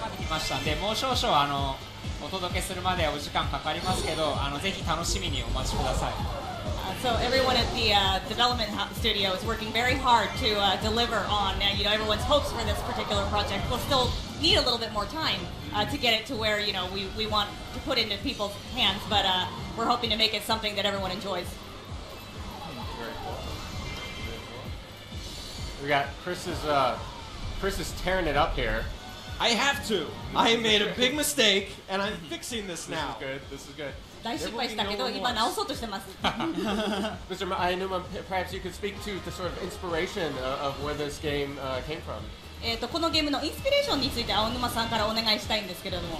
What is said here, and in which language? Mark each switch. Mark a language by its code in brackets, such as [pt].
[ja] ましたんで、もう少々お届けするまでお時間かかりますけど、ぜひ楽しみにお待ちください。 [en] So everyone at the development studio is working very hard to deliver on everyone's hopes for this particular project. We'll still need a little bit more time to get it to where we want to put into people's hands, but we're hoping to make it something that everyone enjoys. Very cool. We got Chris is tearing it up here. I have to. I made a big mistake, and I'm fixing this now. This is good. [ja] 大失敗したけど今直そうとしてます。 [en] Mr. Ainuma, perhaps you could speak to the sort of inspiration of where this game came from. [ja] このゲームのインスピレーションについて青沼さんからお願いしたいんですけれども。